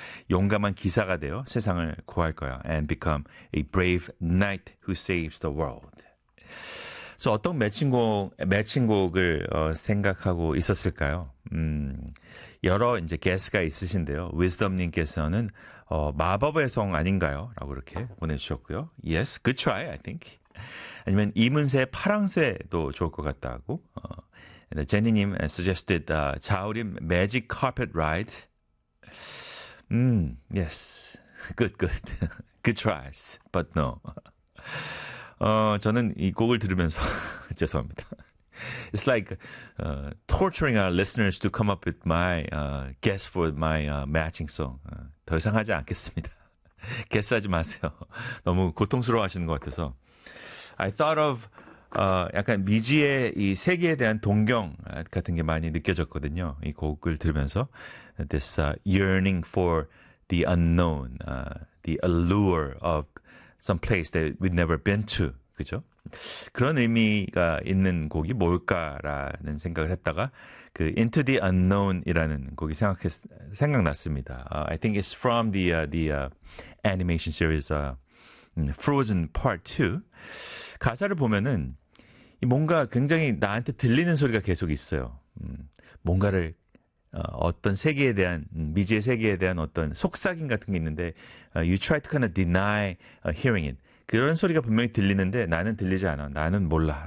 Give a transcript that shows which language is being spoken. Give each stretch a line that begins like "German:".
Korean: 용감한 기사가 되어 세상을 구할 거야.
English: And become a brave knight who saves the world.
Korean: So 어떤 매칭곡을 생각하고 있었을까요? 여러 이제 게스트가 있으신데요. 위즈덤님께서는 마법의 성 아닌가요? 라고 이렇게 보내주셨고요.
English: Yes, good try, I think.
Korean: 아니면 이문세 파랑새도 좋을 것 같다고.
English: 제니님 suggested Zhaolin Magic Carpet Ride. Yes, good, good. Good tries, but no.
Korean: 저는 이 곡을 들으면서 죄송합니다.
English: It's like torturing our listeners to come up with my guess for my matching song.
Korean: 더 이상 하지 않겠습니다. Guess 하지 마세요. 너무 고통스러워 하시는 것 같아서.
English: I thought of
Korean: 약간 미지의 이 세계에 대한 동경 같은 게 많이 느껴졌거든요. 이 곡을 들으면서
English: this yearning for the unknown, the allure of some place that we've never been to.
Korean: 그죠? 그런 의미가 있는 곡이 뭘까라는 생각을 했다가 그 Into the Unknown이라는 곡이 생각났습니다.
English: I think it's from the animation series Frozen Part 2.
Korean: 가사를 보면은 뭔가 굉장히 나한테 들리는 소리가 계속 있어요. 뭔가를 어떤 세계에 대한 미지의 세계에 대한 어떤 속삭임 같은 게 있는데
English: you try to kind of deny hearing it.
Korean: 그런 소리가 분명히 들리는데 나는 들리지 않아. 나는 몰라.